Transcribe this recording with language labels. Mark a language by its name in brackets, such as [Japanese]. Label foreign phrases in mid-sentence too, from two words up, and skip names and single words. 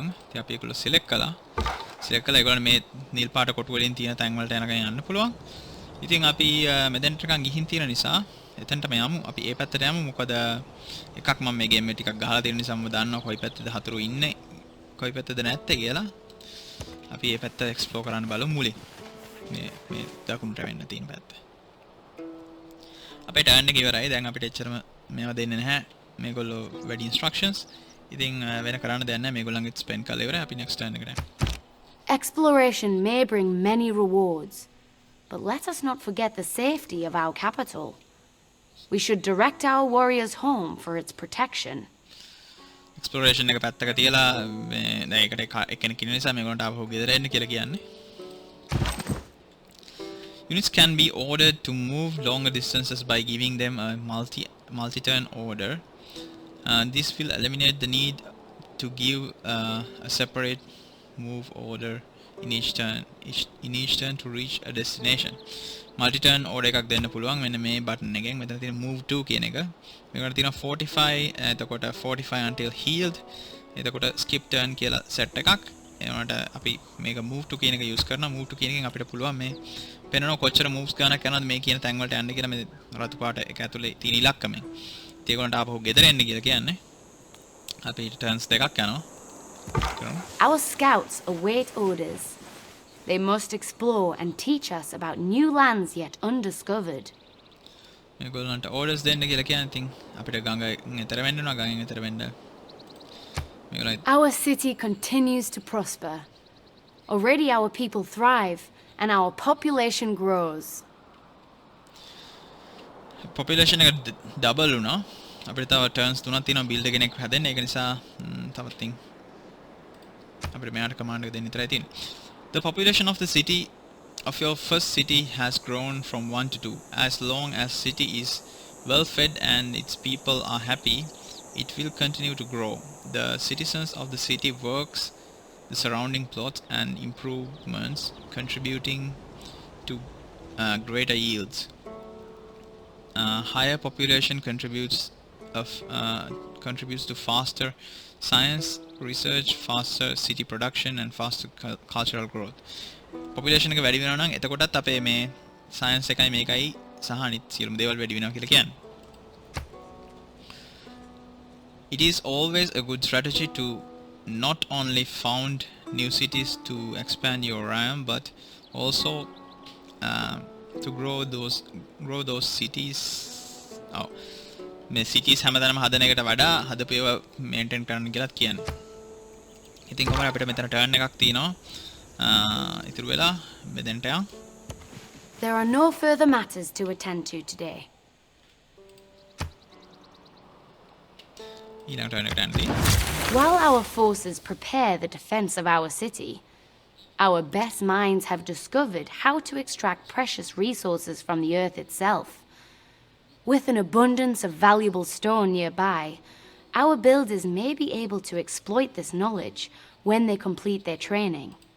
[Sinhala] ඉතින් අපි ඒගොල්ලෝ select කළා. select කළා ඒගොල්ලන් මේ නිල් පාට කොටු වලින් තියෙන තැන් වලට යනකම් යන්න පුළුවන්. ඉතින් අපි මෙතෙන්ට නිකන් ගිහින් තියෙන නිසා එතනටම යමු. අපි ඒ පැත්තට යමු. මොකද එකක් මම මේ ගේම් එක ටිකක් ගහලා තියෙන නිසා මම දන්නවා කොයි පැත්තේද හතුරු ඉන්නේ. කොයි පැත්තේද නැත්තේ කියලා. අපි මේ පැත්ත එක්ස්ප්ලෝර් කරන්න බලමු මුලින්. මේ දකුණට වෙන්න තියෙන පැත්ත. අපේ ටර්න් එක ඉවරයි. දැන් අපිට එච්චරම මේවා දෙන්නේ නැහැ. මේගොල්ලෝ වැඩි instructions. ඉතින් වෙන කරන්න දෙයක් නැහැ. මේගොල්ලන්ගේ ස්පෙන්ඩ් කරලා ඉවරයි. අපි [English] next turn [Sinhala] එකට යමු. [English] Exploration may bring many rewards, but let us not forget the safety of our capital. We should direct our warriors home for its protection. [Sinhala] Exploration එක පැත්තක තියලා මේ දැන් ඒකට එක්කෙනෙක් ඉන්න නිසා මේගොල්ලන්ට ආපහු ගෙදර එන්න කියලා කියන්නේ. [English] Units can be ordered to move longer distances by giving them a multi-turn order. This will eliminate the need to give a separate move order in each turn to reach a destination. Multi-turn order [Sinhala] එකක් දෙන්න පුළුවන් මෙන්න මේ button එකෙන්. මෙතන තියෙන [English] move to [Sinhala] කියන එක. මේකට තියෙන 45 එතකොට 45 [English] until healed. [Sinhala] එතකොට [English] skip turn [Sinhala] කියලා set එකක්. ඒ වුණාට අපි මේක [English] move to [Sinhala] කියන එක use කරනවා. [English] move to [Sinhala] කියන එකෙන් අපිට පුළුවන් මේ පෙන්වන කොච්චර moves ගන්නක් යනවද මේ කියන තැන් වලට යන්න කියලා මේ රතු පාට එක ඇතුලේ තියෙන ඉලක්කමෙන්. ඒගොල්ලන්ට ආපහු ගෙදර එන්න කියලා කියන්නේ. අපි turns දෙකක් යනවා. [English] Our scouts await orders. They must explore and teach us about new lands yet undiscovered. [Sinhala] මේගොල්ලන්ට orders දෙන්න කියලා කියන්නේ ඉතින් අපිට ගඟෙන් එතර වෙන්න වෙනවා. ගඟෙන් එතර වෙන්න මේගොල්ලෝ [English] Our city continues to prosper. Already our people thrive and our population grows. [Sinhala] Population එක double වුණා. අපිට තව turns තුනක් තියෙනවා build කෙනෙක් හැදෙන්න. ඒක නිසා තවත් තින් අපිට මෙයාට command එක දෙන්න විතරයි තියෙන්නේ. [English] The population of the city of your first city has grown from 1 to 2. As long as city is well fed and its people are happy, it will continue to grow. The citizens of the city works the surrounding plots and improvements, contributing to greater yields. Higher population contributes to faster science research, faster city production and faster cultural growth. [Sinhala] Population එක වැඩි වෙනවා නම් එතකොටත් අපේ මේ science එකයි මේකයි සහ අනිත් සියලුම දේවල් වැඩි වෙනවා කියලා කියන්නේ. [English] It is always a good strategy to not only found new cities to expand your realm but also to grow those cities. [Sinhala] මේ cities හැමදාම හදන එකට වඩා හදපු ඒවා maintain කරන්න කියලාත් කියන්නේ. ඉතින් කොහොමද අපිට මෙතන turn එකක් තියෙනවා. ඉතුරු වෙලා මෙතෙන්ට යන්න. [English] There are no further matters to attend to today. [Sinhala] ඊළඟ turn එකට යන්න. [English] While our forces prepare the defense of our city, our best minds have discovered how to extract precious resources from the earth itself. With an abundance of valuable stone nearby, our builders may be able to exploit this knowledge when they complete their training.